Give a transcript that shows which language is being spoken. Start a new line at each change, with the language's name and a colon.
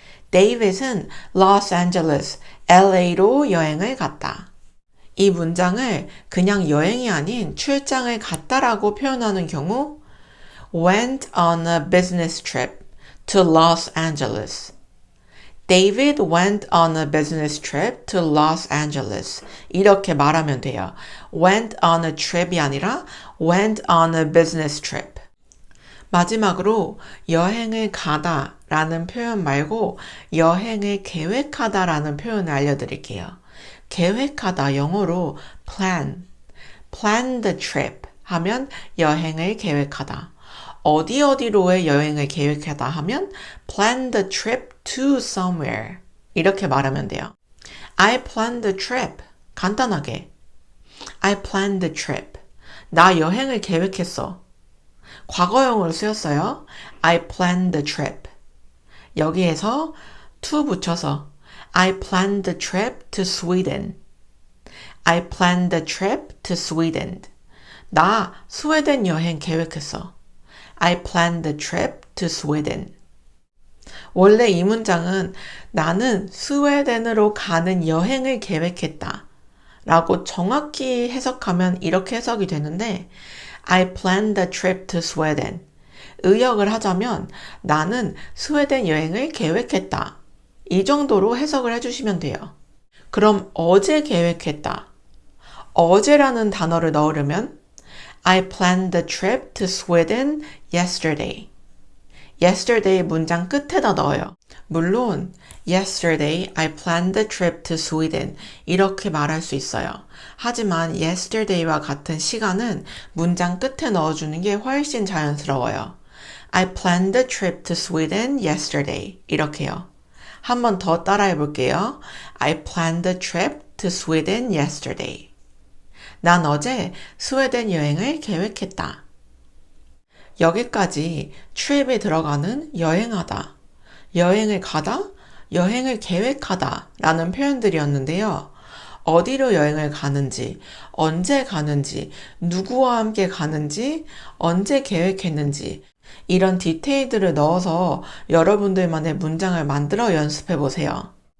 Korean: 데이빗은 Los Angeles, LA로 여행을 갔다. 이 문장을 그냥 여행이 아닌 출장을 갔다라고 표현하는 경우
English: went on a business trip to Los Angeles. David went on a business trip to Los Angeles.
Korean: 이렇게 말하면 돼요.
English: went on a trip이
Korean: 아니라
English: went on a business trip.
Korean: 마지막으로 여행을 가다 라는 표현 말고 여행을 계획하다 라는 표현을 알려드릴게요. 계획하다 영어로
English: plan the trip
Korean: 하면 여행을 계획하다. 어디로의 여행을 계획하다 하면
English: plan the trip to somewhere
Korean: 이렇게 말하면 돼요.
English: I planned the trip.
Korean: 간단하게.
English: I planned the trip.
Korean: 나 여행을 계획했어. 과거형으로 쓰였어요.
English: I planned the trip.
Korean: 여기에서 to 붙여서
English: I planned the trip to Sweden. I planned the trip to Sweden.
Korean: 나 스웨덴 여행 계획했어.
English: I planned the trip to Sweden.
Korean: 원래 이 문장은 나는 스웨덴으로 가는 여행을 계획했다 라고 정확히 해석하면 이렇게 해석이 되는데
English: I planned the trip to Sweden.
Korean: 의역을 하자면 나는 스웨덴 여행을 계획했다. 이 정도로 해석을 해주시면 돼요. 그럼 어제 계획했다. 어제라는 단어를 넣으려면
English: I planned the trip to Sweden yesterday.
Korean: yesterday 문장 끝에다 넣어요. 물론
English: yesterday I planned the trip to Sweden
Korean: 이렇게 말할 수 있어요. 하지만 yesterday와 같은 시간은 문장 끝에 넣어주는 게 훨씬 자연스러워요.
English: I planned the trip to Sweden yesterday
Korean: 이렇게요. 한 번 더 따라해 볼게요.
English: I planned the trip to Sweden yesterday.
Korean: 난 어제 스웨덴 여행을 계획했다. 여기까지 trip에 들어가는 여행하다, 여행을 가다, 여행을 계획하다 라는 표현들이었는데요. 어디로 여행을 가는지, 언제 가는지, 누구와 함께 가는지, 언제 계획했는지 이런 디테일들을 넣어서 여러분들만의 문장을 만들어 연습해 보세요.